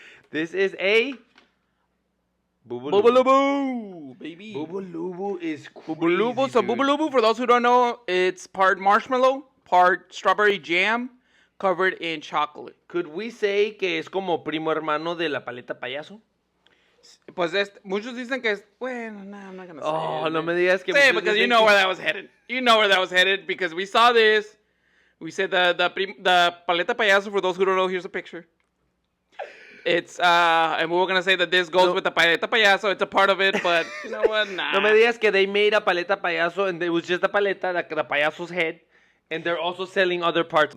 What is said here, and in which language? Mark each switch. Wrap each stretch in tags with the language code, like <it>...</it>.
<en>This is a Bubulubu, baby. Bubulubu is crazy, Bubulubu. So dude. Bubulubu, for those who don't know, it's part marshmallow, part strawberry jam, covered in chocolate. Could we say</en> <es>que es como primo hermano de la paleta payaso? Pues muchos dicen que es, bueno,</es> <en>nah, I'm not gonna say Oh, it.</en> <es>no me digas que...</es> <en>Say it because you know where that was headed. You know where that was headed because we saw this. We said the paleta payaso, for those who don't know, here's a picture. It's, and we were gonna say that this goes with the paleta payaso. It's a part of it, but you know what? Nah.</en> <es>No me digas que</es> <en>they made a paleta payaso and it was just a paleta, the payaso's head, and they're also selling other parts.</en>